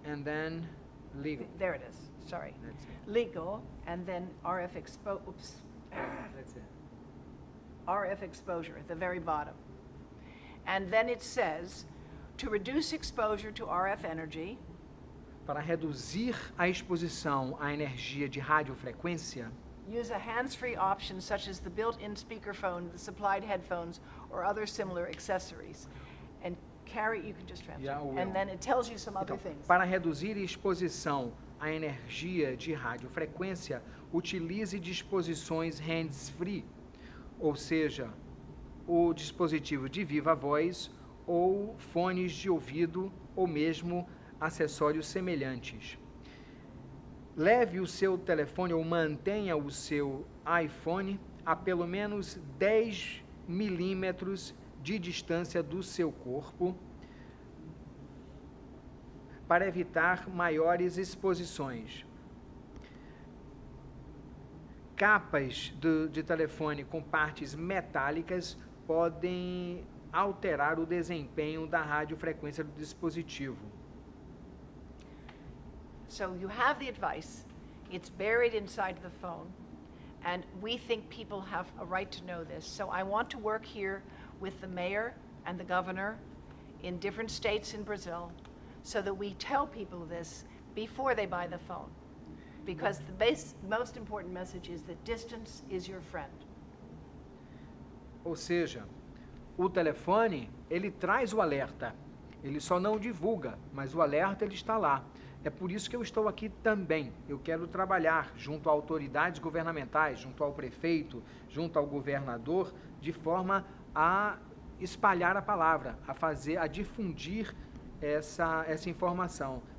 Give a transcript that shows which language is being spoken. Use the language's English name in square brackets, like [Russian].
[English] and then legal. There it is. Sorry. That's it. Legal, and then RF That's it. RF exposure at the very bottom. And then it says, to reduce exposure to RF energy, [Portuguese] Para reduzir a exposição à energia de radiofrequência, [English] use a hands-free option such as the built-in speakerphone, the supplied headphones, or other similar accessories. And carry, you can just transfer. Yeah, I will. And then it tells you some other [Portuguese] então, [English] things. [Portuguese] para reduzir a exposição à energia de radiofrequência, utilize disposições hands-free, ou seja, o dispositivo de viva voz ou fones de ouvido ou mesmo acessórios semelhantes. Leve o seu telefone ou mantenha o seu iPhone a pelo menos 10 milímetros de distância do seu corpo para evitar maiores exposições. Capas de telefone com partes metálicas podem alterar o desempenho da radiofrequência do dispositivo. [English] So you have the advice, it's buried inside the phone, and we think people have a right to know this. So I want to work here with the mayor and the governor in different states in Brazil so that we tell people this before they buy the phone. Because the most important message is that distance is your friend. [Portuguese] Ou seja, o telefone, ele traz o alerta. Ele só não divulga, mas o alerta ele está lá. É por isso que eu estou aqui também. Eu quero trabalhar junto a autoridades governamentais, junto ao prefeito, junto ao governador, de forma a espalhar a palavra, a difundir essa informação.